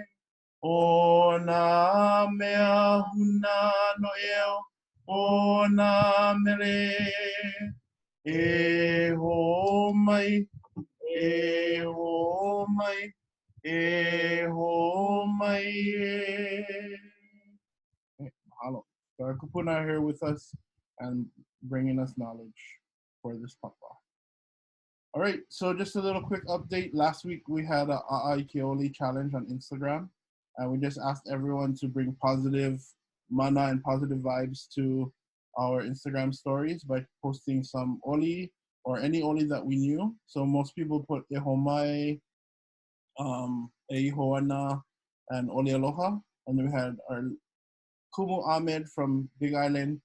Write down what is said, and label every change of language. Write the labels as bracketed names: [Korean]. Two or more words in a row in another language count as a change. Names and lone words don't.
[Hawaiian] O nā mea huna no eo, o nā mele. Eho mai, eho mai, eho mai e. Mahalo. [English] So our kupuna here with us and bringing us knowledge for this papa. All right, so just a little quick update. Last week we had a [Hawaiian] ʻAʻA Keoli [English] challenge on Instagram, and we just asked everyone to bring positive mana and positive vibes to our Instagram stories by posting some oli or any oli that we knew. So most people put ehomai, eihoana, and oli aloha, and then we had our Kumu Ahmed from Big Island.